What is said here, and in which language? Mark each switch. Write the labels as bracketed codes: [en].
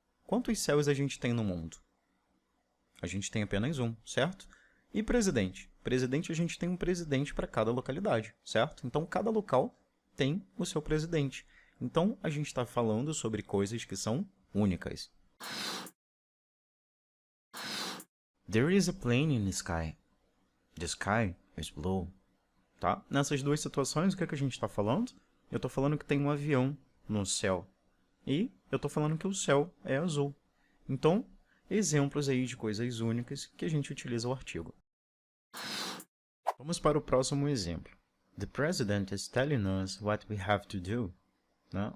[pt] Quantos céus a gente tem no mundo? A gente tem apenas um, certo? E presidente? Presidente, a gente tem um presidente para cada localidade, certo? Então, cada local tem o seu presidente. Então, a gente está falando sobre coisas que são únicas. [en] There is a plane in the sky. The sky is blue. [pt] Tá? Nessas duas situações, o que, é que a gente está falando? Eu estou falando que tem um avião no céu. E eu estou falando que o céu é azul. Então, exemplos aí de coisas únicas que a gente utiliza o artigo. Vamos para o próximo exemplo. [en] The president is telling us what we have to do. [pt] né?